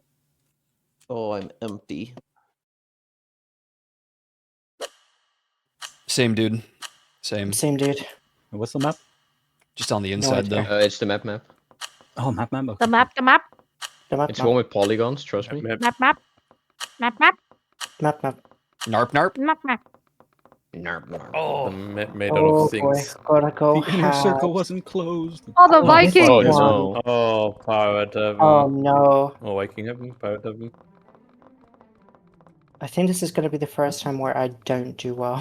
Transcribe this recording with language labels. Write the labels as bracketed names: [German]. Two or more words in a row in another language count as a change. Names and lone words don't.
[English] Oh, I'm empty. Same dude. Same. Same dude. What's the map? Just on the inside though. idea. It's the map. Oh, map. Okay. The map, the map, The map, It's the one with polygons, trust me. map, map, map, map, map. Narp narp. map, map. Oh, Made out Oh of boy, things. gotta go. The inner circle hard. wasn't closed. Oh, the Oh, Viking. Oh this one. no. Oh, pirate heaven. Oh no! Oh, Viking heaven, pirate heaven. I think this is gonna be the first time where I don't do well.